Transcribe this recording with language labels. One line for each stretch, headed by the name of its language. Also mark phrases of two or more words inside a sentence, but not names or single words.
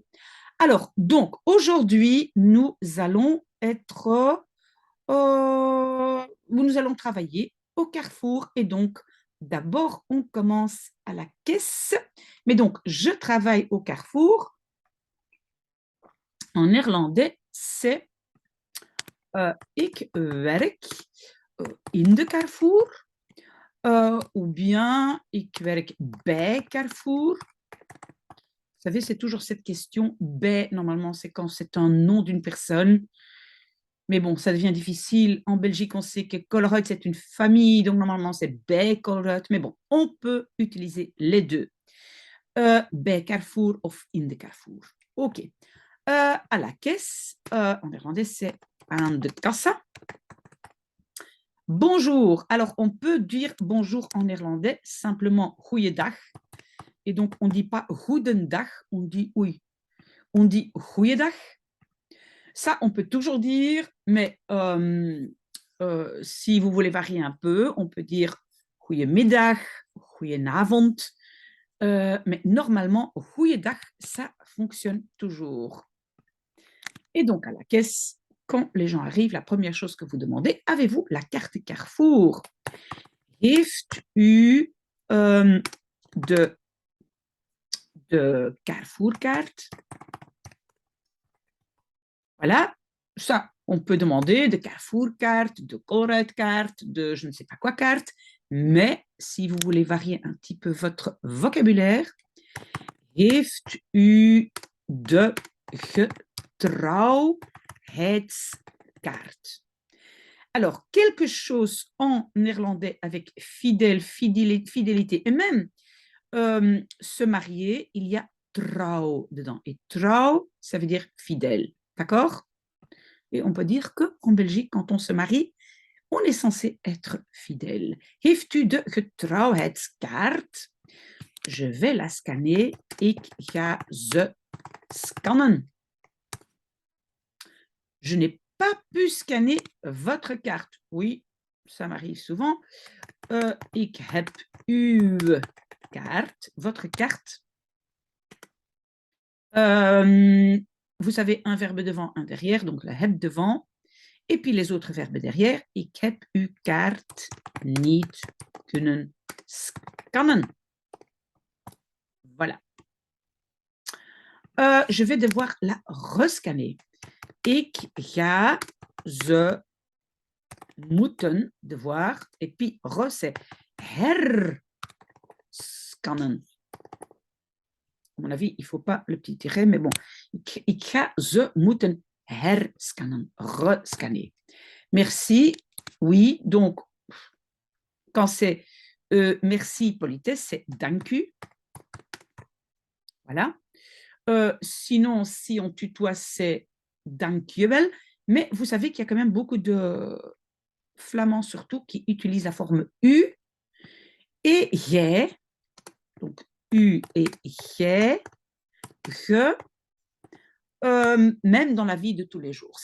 French: Alors, donc, aujourd'hui, nous allons travailler au Carrefour. Et donc, d'abord, on commence à la caisse. Mais donc, je travaille au Carrefour. En néerlandais, c'est
Dutch: ik werk in de Carrefour.
French: Ou bien
Dutch: ik werk bij Carrefour.
French: Vous savez, c'est toujours cette question. Bij, normalement, c'est quand c'est un nom d'une personne. Mais bon, ça devient difficile. En Belgique, on sait que Colruyt, c'est une famille. Donc, normalement, c'est bij Colruyt. Mais bon, on peut utiliser les deux.
Dutch: Bij Carrefour of in de Carrefour.
French: OK. À la caisse, en néerlandais, c'est
Dutch: aan de kassa.
French: Bonjour. Alors, on peut dire bonjour en néerlandais simplement goeiedag. Et donc, on ne dit pas goedendag, on dit oui. On dit goeiedag. Ça, on peut toujours dire, mais si vous voulez varier un peu, on peut dire
Dutch: goeiemiddag, goedenavond.
French: Mais normalement, goeiedag, ça fonctionne toujours. Et donc, à la caisse, quand les gens arrivent, la première chose que vous demandez, avez-vous la carte Carrefour?
Dutch: Heeft u de Carrefour-carte?
French: Voilà, ça, on peut demander
Dutch: de Carrefour-carte, de Colruyt-carte,
French: de je ne sais pas quoi carte, mais si vous voulez varier un petit peu votre vocabulaire,
Dutch: heeft u de getrouwheidskaart?
French: Alors, quelque chose en néerlandais avec fidèle, fidélité, et même se marier, il y a trouw dedans. Et trouw, ça veut dire fidèle. D'accord? Et on peut dire qu'en Belgique, quand on se marie, on est censé être fidèle. Heeft u de getrouwheidskaart? Je vais la scanner.
Dutch: Ik ga ze scannen.
French: Je n'ai pas pu scanner votre carte. Oui, ça m'arrive souvent.
Dutch: Ik heb uw carte,
French: votre carte. Vous avez un verbe devant, un derrière, donc le heb devant. Et puis les autres verbes derrière.
Dutch: Ik heb uw kaart niet kunnen scannen.
French: Voilà. Je vais devoir la rescanner.
Dutch: Ik ga ze moeten,
French: devoir, et puis re, c'est herscannen. À mon avis, il ne faut pas le petit tiret, mais bon.
Dutch: Ik ga ze moeten herscannen, rescanner.
French: Merci. Oui, donc, quand c'est merci, politesse, c'est
Dutch: dank u.
French: Voilà. Sinon, si on tutoie, c'est dankjewel. Mais vous savez qu'il y a quand même beaucoup de flamands surtout qui utilisent la forme u et jij. Donc, u et jij, je, même dans la vie de tous les jours.